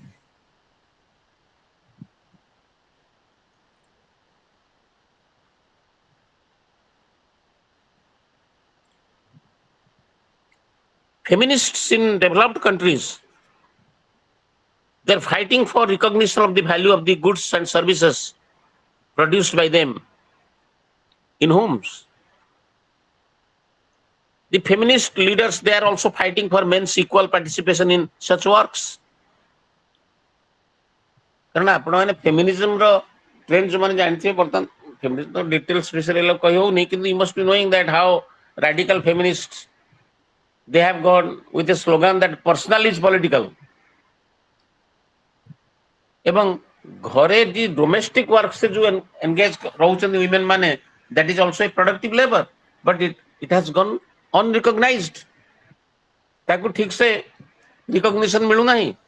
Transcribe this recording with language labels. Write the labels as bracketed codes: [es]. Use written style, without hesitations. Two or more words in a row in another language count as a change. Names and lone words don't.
[en] Feminists in developed countries, they're fighting for recognition of the value of the goods and services produced by them in homes. The feminist leaders, they are also fighting for men's equal participation in such works. [or] କାରଣ ଆପଣମାନେ ଫେମିନିଜମର ଟ୍ରେଣ୍ଡ ଯେଉଁମାନେ ଜାଣିଥିବେ, ବର୍ତ୍ତମାନ ଫେମିନିଜମ ଡିଟେଲ୍ସ ବିଷୟରେ କହି ହେଉନି, କିନ୍ତୁ [en] you must be knowing that how radical feminist they have gone with a slogan that personal is political. [or] ଏବଂ ଘରେ ଯେ [en] domestic work [or] ସେ ଯେଉଁ ଏନଗେଜ ରହୁଛନ୍ତି ୱିମେନ୍ ମାନେ, [en] that is also a productive labor, but it has gone unrecognized. [or] ତାକୁ ଠିକ ସେ ରିକଗ୍ନିସନ ମିଳୁନାହିଁ.